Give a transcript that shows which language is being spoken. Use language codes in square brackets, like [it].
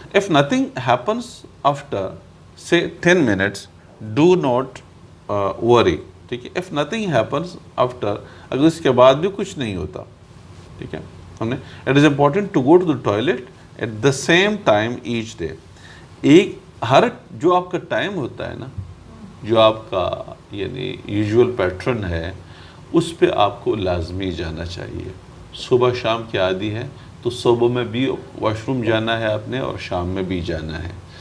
[en] If nothing happens after say 10 minutes, do not worry. [ur] ٹھیک ہے، [en] if nothing happens after، [ur] اگر اس کے بعد بھی کچھ نہیں ہوتا. ٹھیک ہے، ہم نے [en] it is important to go to the toilet at the same time each day. [ur] ہر جو آپ کا ٹائم ہوتا ہے نا، جو آپ کا یعنی یوزول پیٹرن ہے، اس پہ آپ کو لازمی جانا چاہیے. صبح شام کے عادی ہے تو صبح میں بھی واش روم جانا ہے آپ نے اور شام میں بھی جانا ہے.